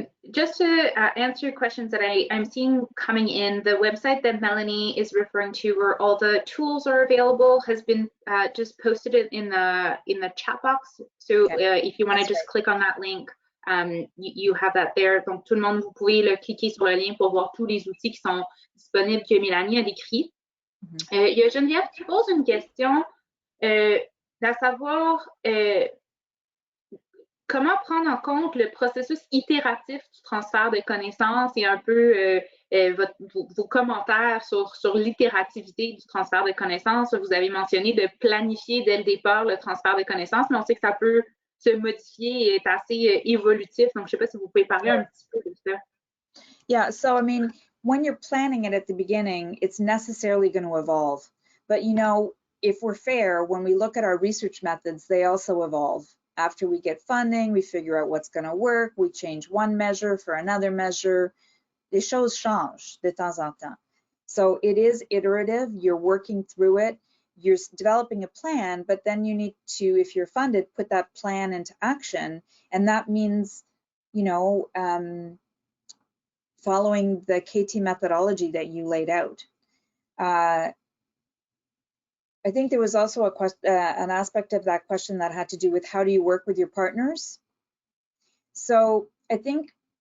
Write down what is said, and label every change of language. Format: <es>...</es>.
<en>Just to answer questions that I'm seeing coming in, the website that Melanie is referring to, where all the tools are available, has been just posted in the chat box. So if you want to just click on that link, you have that there.</en> <fr>Donc tout le monde, vous pouvez cliquer sur le lien pour voir tous les outils qui sont disponibles que Mélanie a décrits. Il y a Geneviève qui pose une question, à savoir comment prendre en compte le processus itératif du transfert de connaissances, et un peu vos commentaires sur l'itérativité du transfert de connaissances. Vous avez mentionné de planifier dès le départ le transfert de connaissances, mais on sait que ça peut se modifier et être assez évolutif. Donc, je ne sais pas si vous pouvez parler un petit peu de ça.</fr> <en>Yeah, so I mean, when you're planning it at the beginning, it's necessarily going to evolve. But you know, if we're fair, when we look at our research methods, they also evolve. After we get funding, we figure out what's going to work. We change one measure for another measure.</en> <fr>Les choses changent de temps en temps.</fr> <en>So it is iterative. You're working through it. You're developing a plan, but then you need to, if you're funded, put that plan into action. And that means, you know, following the KT methodology that you laid out. I think there was also an aspect of that question that had to do with, how do you work with your partners? So I think</en>